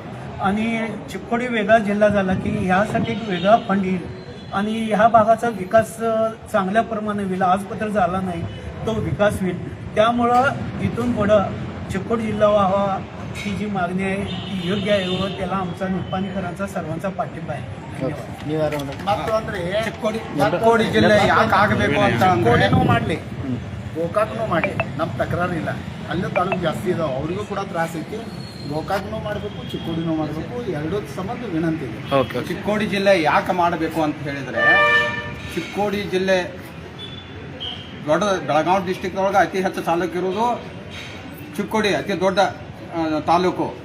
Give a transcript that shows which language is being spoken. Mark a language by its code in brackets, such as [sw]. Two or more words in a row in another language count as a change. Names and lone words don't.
[mr] आणि चिक्कोडी वेगळा जिल्हा झाला की ह्यासाठी एक वेगळा फंड येईल आणि ह्या भागाचा विकास चांगल्या प्रमाणे होईल. आजपत्र झाला नाही तो विकास होईल. त्यामुळं इथून पुढं चिक्कोडी जिल्हा व्हावा ही जी मागणी आहे ती योग्य आहे व त्याला आमचा निप्पाणीकरांचा सर्वांचा पाठिंबा आहे. [kn] ಮತ್ತು ಅಂದರೆ ಚಿಕ್ಕೋಡಿ ಜಿಲ್ಲೆ ಯಾಕೆ ಆಗಬೇಕು ಅಂತ ಚಿಕ್ಕೋಡಿನೂ ಮಾಡಲಿ, ಗೋಕಾಕ್ನೂ ಮಾಡಲಿ, ನಮ್ಮ ತಕರಾರಿಲ್ಲ. ಅಲ್ಲೂ ತಾಲೂಕು ಜಾಸ್ತಿ ಇದಾವೆ, ಅವರಿಗೂ ಕೂಡ ತ್ರಾಸ ಐತಿ. ಗೋಕಾಕ್ನೂ ಮಾಡಬೇಕು, ಚಿಕ್ಕೋಡಿನೂ ಮಾಡಬೇಕು, ಎರಡೂ ಸಂಬಂಧ ವಿನಂತಿ ಇದೆ. ಚಿಕ್ಕೋಡಿ ಜಿಲ್ಲೆ ಯಾಕೆ ಮಾಡಬೇಕು ಅಂತ ಹೇಳಿದರೆ, ಚಿಕ್ಕೋಡಿ ಜಿಲ್ಲೆ ದೊಡ್ಡ ಬೆಳಗಾವಿ ಡಿಸ್ಟಿಕ್ ಒಳಗೆ ಅತಿ ಹೆಚ್ಚು ತಾಲೂಕು ಇರೋದು ಚಿಕ್ಕೋಡಿ, ಅತಿ ದೊಡ್ಡ ತಾಲೂಕು.